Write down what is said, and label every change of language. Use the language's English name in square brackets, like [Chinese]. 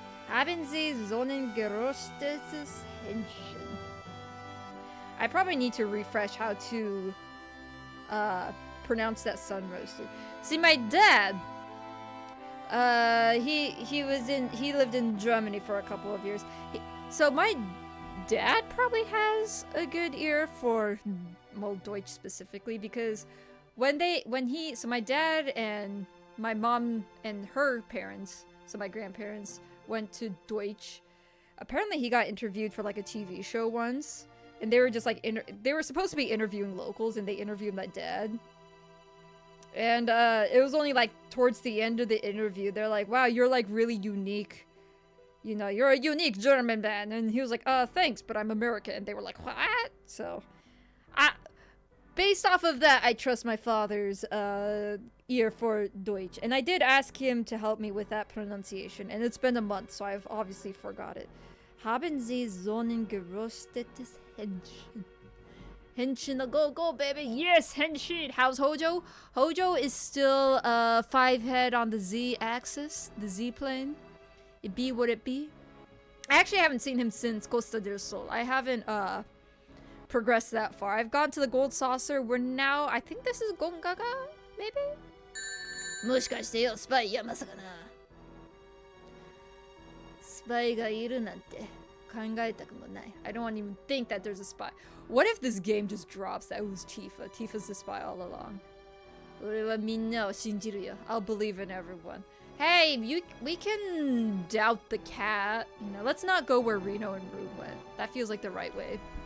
[German] Haben Sie sonnengeröstetes Händchen? [English] I probably need to refresh how to pronounce that sun roasted. See, my dad, he lived in Germany for a couple of years. So my dad probably has a good ear for, well, Deutsch specifically, because so my dad and my mom and her parents, so my grandparents, went to Deutsch. Apparently he got interviewed for like a TV show once, and they were just like, they were supposed to be interviewing locals, and they interviewed my dad. And it was only like towards the end of the interview, they're like, wow, you're like really unique. You know, you're a unique German man. And he was like, thanks, but I'm American. And they were like, what? So, based off of that, I trust my father's ear for Deutsch. And I did ask him to help me with that pronunciation. And it's been a month, so I've obviously forgot it. [German] Haben Sie sonnengeröstetes Händchen? [English] Henshin, go, baby. Yes, Henshin. How's Hojo? Hojo is still 5 head on the Z axis, the Z plane. It be what it be. I actually haven't seen him since Costa del Sol. I haven't progressed that far. I've gone to the Gold Saucer. We're now, I think this is Gongaga, maybe? [Japanese] もしかしてよ、スパイやまさかな。スパイがいるなんて考えたくもない。 [English] I don't even think that there's a spy. What if this game just drops that it was Tifa? Tifa's the spy all along. [Japanese] 俺はみんなを信じるよ. [English] I'll believe in everyone. Hey, we can doubt the cat. You know, let's not go where Reno and Rue went. That feels like the right way.